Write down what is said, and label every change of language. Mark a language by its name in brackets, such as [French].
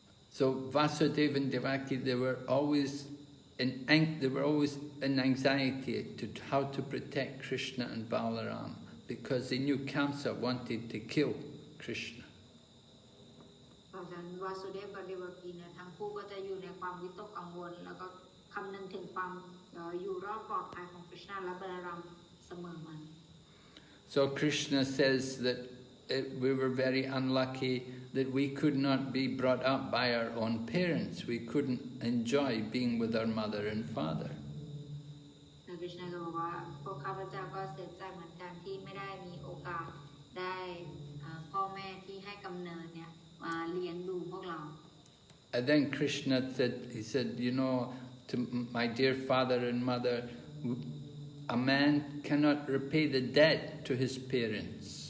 [English] So Vasudeva and Devaki, they were always in anxiety to how to protect Krishna and Balaram, because they knew Kamsa wanted to kill Krishna. [Thai] เพราะฉะนั้นวาสุเดฟกับเดวกีเนี่ยทั้งคู่ก็จะอยู่ในความวิตกกังวลแล้วก็คำนึงถึงความอยู่รอดปลอดภัยของกฤษณาและบาลารามเสมอมา [English] So Krishna says that we were very unlucky that we could not be brought up by our own parents. We couldn't enjoy being with our mother and father. [Thai] กฤษณาก็บอกว่าพวกข้าพเจ้าก็เสียใจเหมือนกันที่ไม่ได้มีโอกาสได้พ่อแม่ที่ให้กำเนิดเนี่ยมาเลี้ยงดูพวกเรา [English] And then Krishna said, you know, to my dear father and mother, a man cannot repay the debt to his parents.